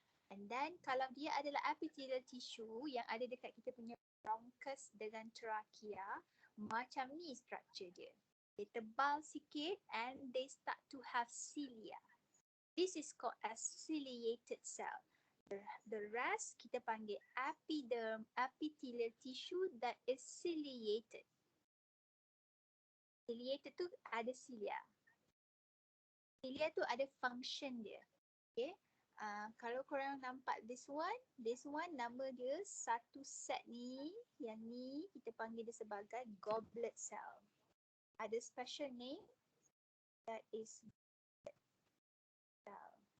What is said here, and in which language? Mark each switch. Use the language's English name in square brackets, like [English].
[Malay] And then kalau dia adalah epithelial tissue yang ada dekat kita punya bronchus dengan trachea, macam ni structure dia. Dia tebal sikit [English] and they start to have cilia. This is called as ciliated cell. The rest [Malay] kita panggil epiderm, [English] epithelial tissue that is ciliated. [Malay] Ciliated tu ada cilia. Cilia tu ada function dia. Okay. Kalau korang nampak this one nama dia satu set ni, yang ni kita panggil dia sebagai goblet cell. [English] Ada special name that is goblet cell.